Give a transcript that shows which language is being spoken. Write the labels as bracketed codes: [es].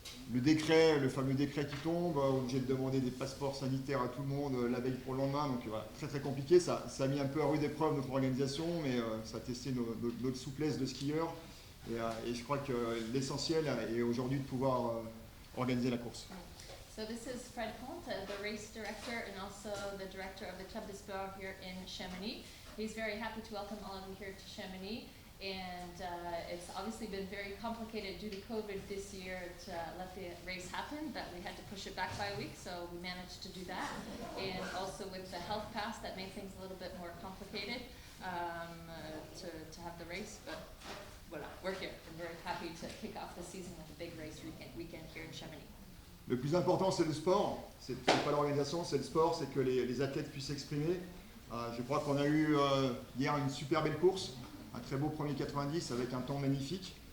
[fr] Le fameux décret qui tombe, obligé de demander des passeports sanitaires à tout le monde la veille pour le lendemain, donc voilà, très très compliqué. Ça a mis un peu à rude épreuve notre organisation, mais ça a testé notre souplesse de skieurs. Et je crois que l'essentiel est aujourd'hui de pouvoir organiser la course. [en] So this is Fred Comte, the race director and also the director of the Club des Sports here in Chamonix. He's very happy to welcome all of you here to Chamonix. And it's obviously been very complicated due to COVID this year to let the race happen, but we had to push it back by a week, so we managed to do that. And also with the health pass, that made things a little bit more complicated to have the race, but voilà, we're here and very happy to kick off the season with a big race weekend here in Chamonix. [fr] Le plus important, c'est le sport. C'est pas l'organisation, c'est le sport, c'est que les athlètes puissent s'exprimer. Je crois qu'on a eu hier une super belle course, un très beau premier 90 avec un temps magnifique.